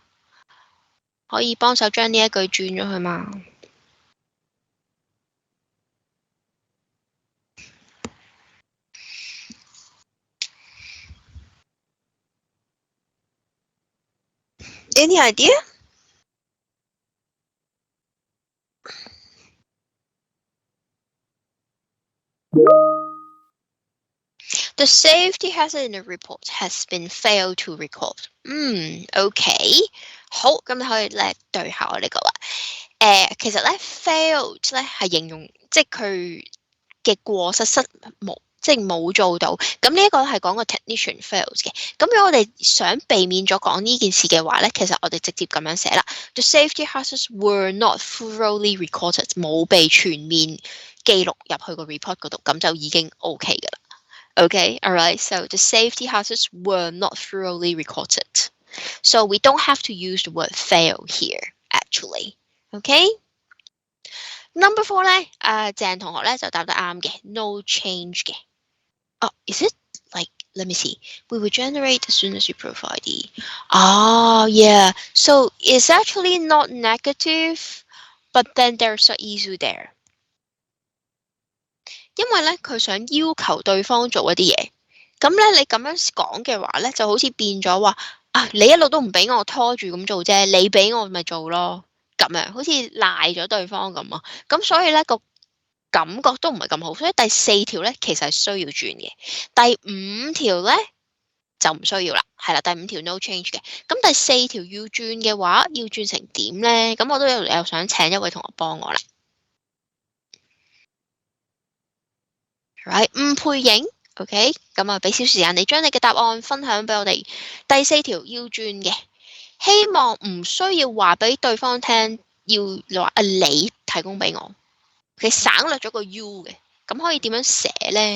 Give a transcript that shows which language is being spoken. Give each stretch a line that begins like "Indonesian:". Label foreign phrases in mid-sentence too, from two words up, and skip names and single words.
Cantonese: 可以幫手將呢一句轉咗去嗎 ？
English: Any idea? The safety hazard in the report has been failed to record.
Cantonese: OK， 好，咁你可以咧對下我呢個啦。其實咧 failed 咧係形容即係佢嘅過失冇，即係冇做到。咁呢一個係講個
English: technician fails
Cantonese: 嘅。咁如果我哋想避免咗講呢件事嘅話咧，其實我哋直接咁樣寫啦。
English: The safety hazards were not thoroughly recorded，
Cantonese: 冇被全面記錄入去個 report 嗰度，咁就已經 OK 㗎啦。
English: Okay, all right. So the safety hazards were not thoroughly recorded. So we don't have to use the word fail here, actually. Okay? Number four
Cantonese: 咧，鄭同學咧就答得啱嘅
English: ，no change 嘅。Oh, is it like, let me see. We will generate as soon as you provide the. Oh, yeah. So it's actually not negative, but then there's an issue there.
Cantonese: 因為咧佢想要求對方做一啲嘢，咁咧你咁樣講嘅話咧，就好似變咗話啊，你一路都唔俾我拖住咁做啫，你俾我咪做咯，咁樣好似賴咗對方咁啊，咁所以咧個感覺都唔係咁好，所以第四條咧其實係需要轉嘅，第五條咧就唔需要啦，係啦，第五條
English: no change
Cantonese: 嘅，咁第四條要轉嘅話，要轉成點咧？咁我都有想請一位同學幫我啦。Right， 誤配型 ，OK，咁啊，俾少時間你將你嘅答案分享俾我哋。第四條要轉嘅，希望唔需要話俾對方聽，要話你提供俾我，佢省略咗個 you 嘅，咁可以點樣寫咧？